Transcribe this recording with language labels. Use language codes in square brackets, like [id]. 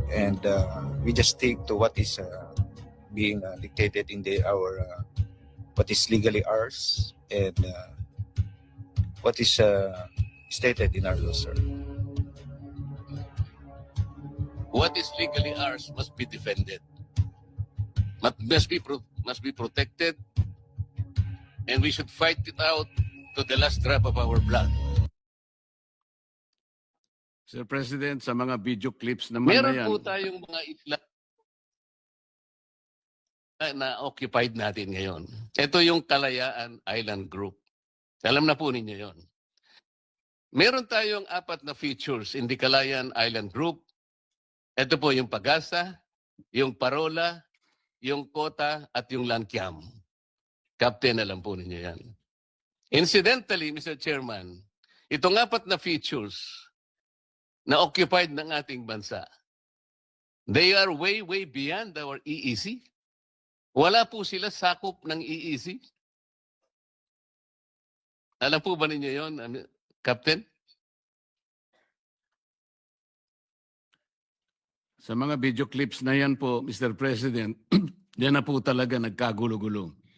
[en] And we just stick to what is being dictated in our what is legally ours and what is stated in our law, sir. What is legally ours must be defended. Must be protected, and we should fight it out to the last drop of our blood. [tl] Sir President, sa mga video clips naman na yan. Meron po tayong mga isla na-occupied natin ngayon. Ito yung Kalayaan Island Group. Alam na po ninyo yon. Meron tayong 4 na [en] features in the Kalayaan Island Group. [tl] Ito po yung Pagasa, yung Parola, yung Kota, at yung Lankiam. Captain, alam po ninyo yan. [en] Incidentally, Mr. Chairman, [tl] itong 4 na features na occupied ng ating bansa, [en] they are way, way beyond our EEC. [tl] Wala po sila sakop ng EEC. Alam po ba ninyo yon, Captain? Sa mga video clips na yan po, Mr. President, yan na po talaga nagkagulo-gulo.